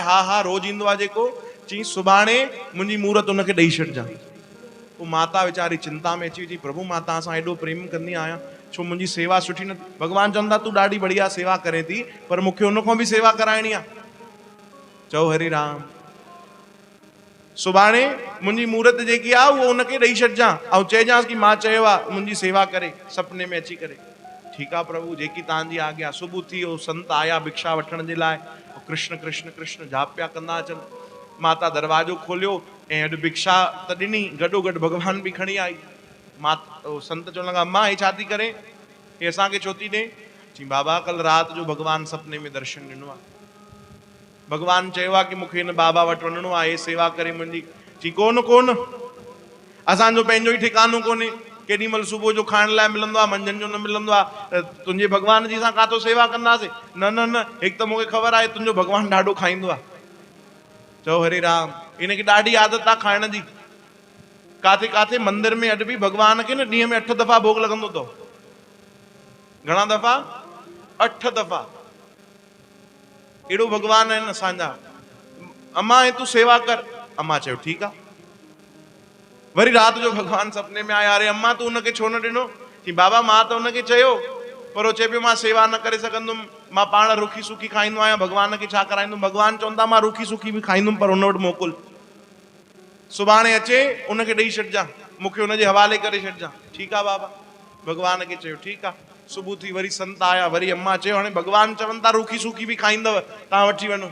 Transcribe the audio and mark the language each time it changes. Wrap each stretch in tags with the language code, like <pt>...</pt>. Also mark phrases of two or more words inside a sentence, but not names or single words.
<sd>हा हा रोज़ ईंदो आहे जेको। चई सुभाणे मुंहिंजी मूरत हुनखे ॾेई छॾिजांइ। पोइ माता वीचारी चिंता में अची, प्रभु मां तव्हां सां एॾो प्रेम कंदी आहियां, छो मुंहिंजी सेवा सुठी न? भगवान चवंदा तूं ॾाढी बढ़िया सेवा करे थी, पर मूंखे हुन खां बि सेवा कराइणी आहे। चओ हरि राम। सुभाणे मुंहिंजी मूरत जेकी आहे उहो हुनखे ॾेई छॾिजां ऐं चइजांसि कि मां चयो आहे मुंहिंजी सेवा करे, सपने में अची करे। ठीकु आहे प्रभु, जेकी तव्हांजी आज्ञा। सुबुह थी वियो, संत आया भिक्षा वठण जे लाइ, कृष्ण कृष्ण कृष्ण जाप पिया कंदा अचनि। माता दरवाजो खोलियो ऐं अॼु भिक्षा त ॾिनी, गॾोगॾु भगवान बि खणी आई। संत चवण लॻा, मां हे छा थी करे? हे असांखे छो थी ॾे? चई बाबा कल रात जो भगवान सपने में दर्शन ॾिनो आहे, भगवान चयो आहे कि मूंखे हिन बाबा वटि वञिणो आहे, सेवा करे मुंहिंजी। चई कोन कोन, असांजो पंहिंजो ई ठिकानो कोन्हे, केॾी महिल सुबुह जो खाइण लाइ मिलंदो आहे, मंझंदि जो न मिलंदो आहे, तुंहिंजे भगवान जी असां काथो सेवा कंदासीं? न न न, हिकु त मूंखे ख़बर आहे तुंहिंजो भगवान ॾाढो खाईंदो आहे। चओ हरे राम, इनखे ॾाढी आदत आहे खाइण जी। काथे काथे मंदिर में अॼु बि भगवान खे न ॾींहं में 8 दफ़ा भोग लॻंदो अथव। घणा दफ़ा? 8 दफ़ा। अहिड़ो भगवान आहिनि असांजा। अम्मा तूं सेवा कर, अम्मा चयो ठीकु आहे। वरी रात जो भगवान सपने में आया, अरे अम्मा तू उनखे छो न ॾिनो? चई बाबा मां त उनखे चयो, पर वो चए पियो मां सेवा न करे सघंदुमि, मां पाण रुखी सुखी खाईंदो आहियां, भगवान खे छा कराईंदुमि? भगवान चवंदा मां रुखी सुखी बि खाईंदुमि, पर उन वटि मोकिल, सुभाणे अचे उनखे ॾेई छॾिजां, मूंखे उनजे हवाले करे छॾिजां। ठीकु आहे बाबा, भगवान खे चयो ठीकु आहे। सुबुह थी वरी संत आया, वरी अम्मा चयो हाणे भगवान चवनि था रुखी सुखी बि खाईंदव, तव्हां वठी वञो।</sd>